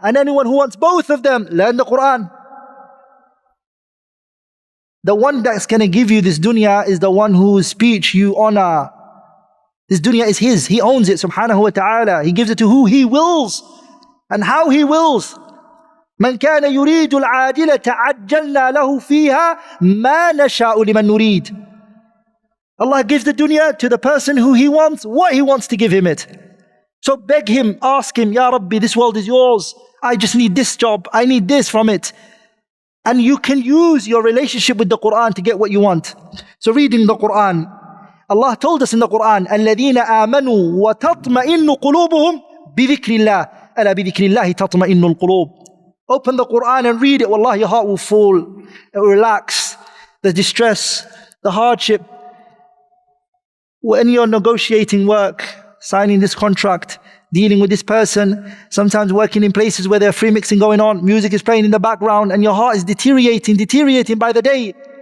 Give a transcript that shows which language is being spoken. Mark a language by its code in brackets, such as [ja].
[en] And anyone who wants both of them, learn the Qur'an. The one that's going to give you this dunya is the one whose speech you honor. This dunya is his. He owns it, subhanahu wa ta'ala. He gives it to who he wills and how he wills. [ar] من كان يريد العاجلة عجلنا له فيها ما نشاء لمن نريد. [en] Allah gives the dunya to the person who he wants, what he wants to give him it. So beg him, ask him, Ya Rabbi, this world is yours. I just need this job. I need this from it. And you can use your relationship with the Qur'an to get what you want. So reading the Qur'an, [ar] Allah told us in the Qur'an, الَّذِينَ آمَنُوا وَتَطْمَئِنُّ قُلُوبُهُم بِذِكْرِ اللَّهِ أَلَا بِذِكْرِ اللَّهِ تَطْمَئِنُّ الْقُلُوبِ. [en] Open the Qur'an and read it. Wallah, your heart will fall. It will relax. The distress, the hardship. When you're negotiating work, signing this contract, dealing with this person, sometimes working in places where there's free mixing going on, music is playing in the background, and your heart is deteriorating by the day.